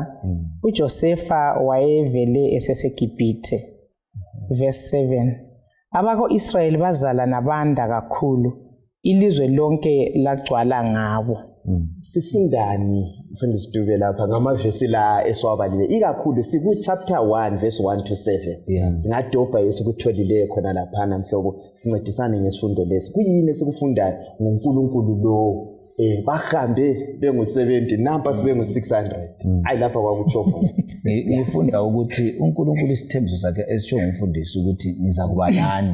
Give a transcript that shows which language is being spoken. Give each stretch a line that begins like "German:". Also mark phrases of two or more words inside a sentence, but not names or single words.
North Ndebele: uJosefa wayevele eseseGibhithe. Verse 7. Abako-Israyeli bazala nabanda kakhulu. Ilizwe lonke lagcwala ngabo. Sifundani mfundisi Dube lapha ngamavesi la eswabalile ikakhulu siku
English: chapter 1 verse 1 to 7.
North Ndebele: Singadobha esikutholile khona lapha namhlobo sincedisane ngesifundo lesi. Kuyini esikufundayo ngoNkulunkulu lo bahambe bengu70 nampa sibe ngu600. Ayi lapha kwakutshofa. Ngifunda ukuthi uNkulunkulu isithembiso sakhe esisho ngumfundisi ukuthi niza kuba nani.